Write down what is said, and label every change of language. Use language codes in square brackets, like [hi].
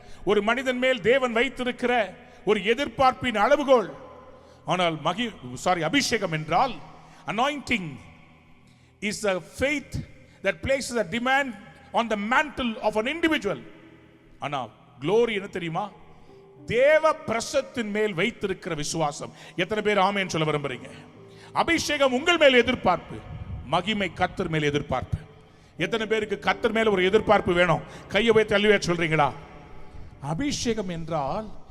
[ta] ஒரு மனிதன் மேல் தேவன் வைத்திருக்கிற ஒரு எதிர்பார்ப்பின் அளவுகோல். ஆனால் அபிஷேகம் என்றால் [en] anointing is a faith that places a demand on the mantle of an individual. [ta] ஆனால் glory என்ன தெரியுமா? தேவ பிரசத்தின் மேல் வைத்திருக்கிற விசுவாசம். எத்தனை பேர் ஆமென் சொல்ல விரும்புறீங்க? அபிஷேகம் உங்கள் மேல் எதிர்பார்ப்பு, மகிமை கர்த்தர் மேல் எதிர்பார்ப்பு. எத்தனை பேருக்கு கர்த்தர் மேல் ஒரு எதிர்பார்ப்பு வேணும்? கையை வைத்து அல்லேலூயா சொல்றீங்களா? அபிஷேகம் என்றால்